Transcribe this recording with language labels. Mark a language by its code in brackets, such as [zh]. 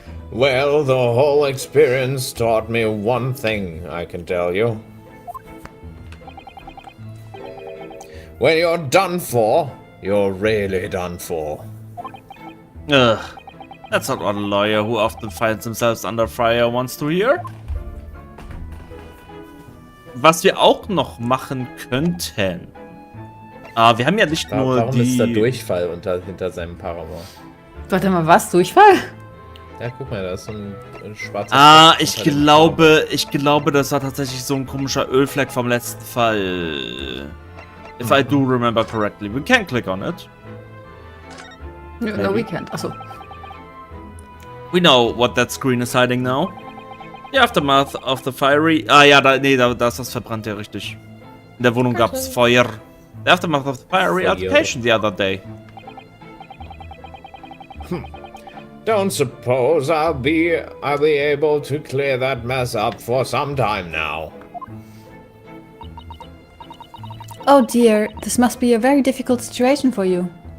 [en] Well, the whole experience taught me one thing, I can tell you. When you're done for, you're really done for. Ugh. That's not what a lawyer who often finds themselves under fire wants to hear. [de] Was wir auch noch machen könnten. Wir haben ja nicht nur Warum die... ist der Durchfall hinter seinem Paramore? Warte mal, was? Durchfall? Ja, guck mal, da ist so ein schwarzer... ich glaube, das war tatsächlich so ein komischer Ölfleck vom letzten Fall. [en] If I do remember correctly. We can click on it. No, we can't. Achso. We know what that screen is hiding now. The aftermath of the fiery... [de] da ist das verbrannt, ja richtig. In der Wohnung gab's Feuer. [en] The aftermath of the fiery altercation the other day. Don't suppose I'll be able to clear that mess up for some time now. Oh dear, this must be a very difficult situation for you.